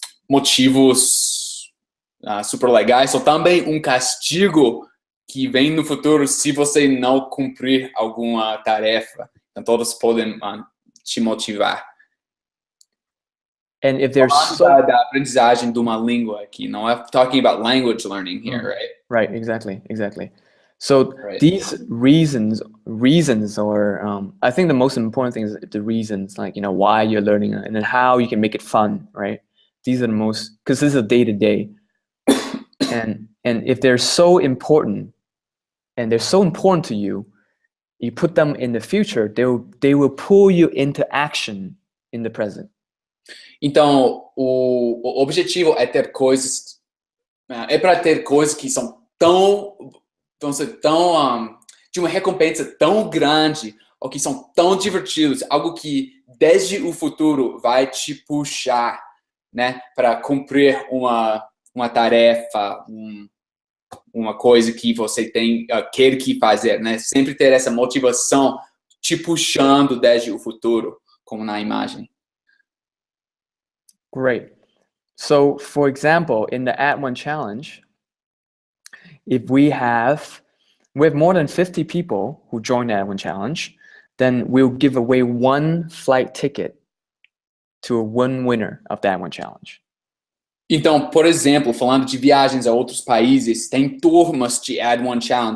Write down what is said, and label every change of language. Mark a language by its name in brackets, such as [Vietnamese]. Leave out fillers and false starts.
[Portuguese] Motivos super legais. Ou também um castigo que vem no futuro se você não cumprir alguma tarefa. Então todos podem te motivar. [English] And if there's [Portuguese] Falando da aprendizagem de uma língua aqui, não é [English] talking about language learning here, right? Right, exactly. So Right. these reasons, or I think the most important thing is the reasons, like, why you're learning it and then how you can make it fun, right? These are the most, because this is a day to day, and if they're so important, and they're so important to you, you put them in the future, they will pull you into action in the present. [Portuguese] Então, o objetivo é ter coisas, para ter coisas que são vão ser tão de uma recompensa tão grande, ou que são tão divertidos, algo que desde o futuro vai te puxar, né, para cumprir uma tarefa, uma coisa que você quer que fazer, né? Sempre ter essa motivação te puxando desde o futuro, como na imagem. [English] Great. So, for example, in the Add1Challenge, if we have more than 50 people who join the Add1Challenge, then we'll give away one flight ticket to one winner of the Add1Challenge. [Portuguese] Então, por exemplo, falando de viagens a outros países, tem turmas de Add1Challenge.